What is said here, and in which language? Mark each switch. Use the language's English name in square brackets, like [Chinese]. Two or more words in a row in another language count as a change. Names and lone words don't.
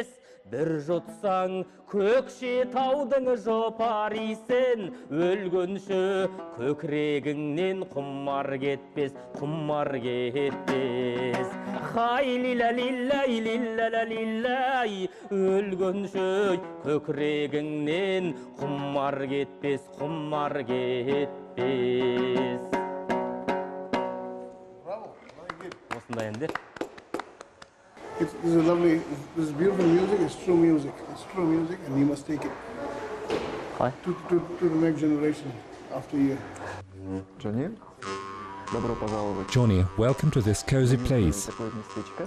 [Kazakh] Бір жұтсаң Көкшетаудың жопар исін, өлгенше көкірегіңнен құмар кетпес, құмар кетпес. Хай лила лиллай, лилла лиллай, өлгенше көкірегіңнен құмар кетпес, құмар кетпес. [English] Bravo, very good. [Kazakh] Осындай енді. [English] This is lovely, this is beautiful music, it's true music, and you must take it to the next generation after you. [Russian] Джонни, добро пожаловать. [English] Johnny, welcome to this cozy place. [Russian] Такое местечко.